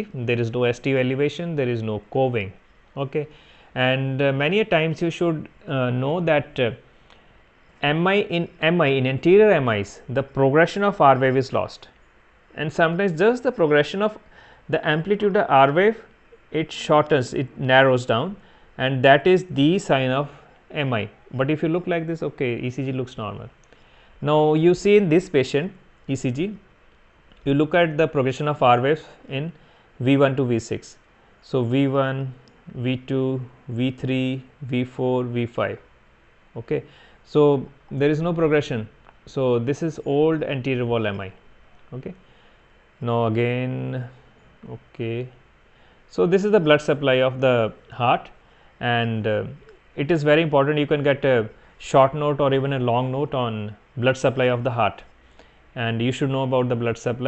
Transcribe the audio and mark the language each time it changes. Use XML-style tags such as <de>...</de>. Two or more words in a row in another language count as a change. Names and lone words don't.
<en>There is no ST elevation, there is no coving. Okay, and many a times you should know that MI in anterior MIs, the progression of R wave is lost, and sometimes just the progression of the amplitude of R wave, it shortens, it narrows down, and that is the sign of MI. But if you look like this, okay, ECG looks normal. Now you see in this patient ECG, you look at the progression of R waves in V1 to V6. So V1, V2, V3, V4, V5. Okay, so there is no progression. So this is old anterior wall MI. Okay, now again, okay, so this is the blood supply of the heart, and it is very important. You can get a short note or even a long note on blood supply of the heart, and you should know about the blood supply.</en>